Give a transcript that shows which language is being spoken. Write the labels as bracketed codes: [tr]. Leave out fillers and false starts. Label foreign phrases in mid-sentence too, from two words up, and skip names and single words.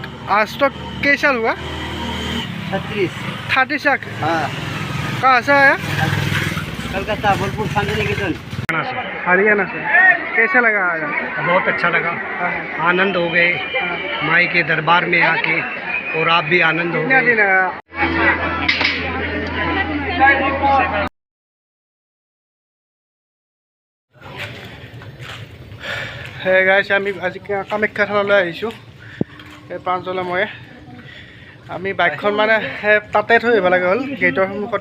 [hi] आज तो कैसा हुआ? 30 लाख। हाँ। कहाँ से आया? कलकत्ता बोलपुर शांतिनिकेतन हरियाणा से। कैसा लगा आया? बहुत अच्छा लगा, आनंद हो गए माई के दरबार में आके, और आप भी आनंद हो कितना गए। दिन आया? [as] হে গাইছ, আমি আজি কামাখ্যা থানলৈ আহিছোঁ। এই প্ৰাঞ্জলে মই আমি বাইকখন মানে তাতে থৈ আহিব লাগে হ'ল, গেটৰ সন্মুখতে।